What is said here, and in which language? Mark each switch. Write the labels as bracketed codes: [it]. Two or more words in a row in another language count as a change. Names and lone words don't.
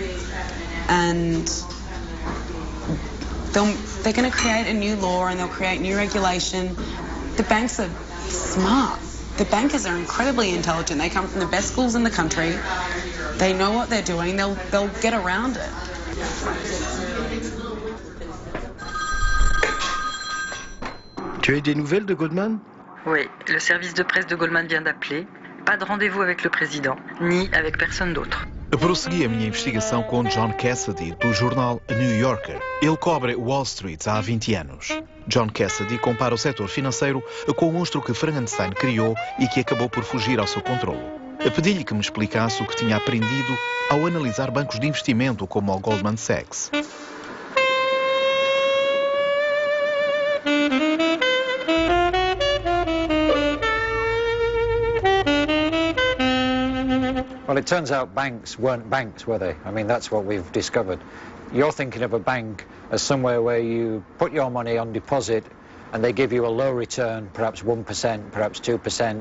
[en] And they're going to create a new law and they'll create new regulation. The banks are smart. The bankers are incredibly intelligent. They come from the best schools in the country. They know what they're doing. They'll get around it. [fr] Tu as eu des nouvelles de Goldman? Oui, le service de presse de Goldman vient d'appeler. Pas de rendez-vous avec le président, ni avec personne d'autre. [pt] Prossegui a minha investigação com John Cassidy, do jornal New Yorker. Ele cobre Wall Street há 20 anos. John Cassidy compara o setor financeiro com o monstro que Frankenstein criou e que acabou por fugir ao seu controle. Pedi-lhe que me explicasse o que tinha aprendido ao analisar bancos de investimento como o Goldman Sachs. [en] Well, it turns out banks weren't banks, were they? I mean, that's what we've discovered. You're thinking of a bank as somewhere where you put your money on deposit and they give you a low return, perhaps 1%, perhaps 2%.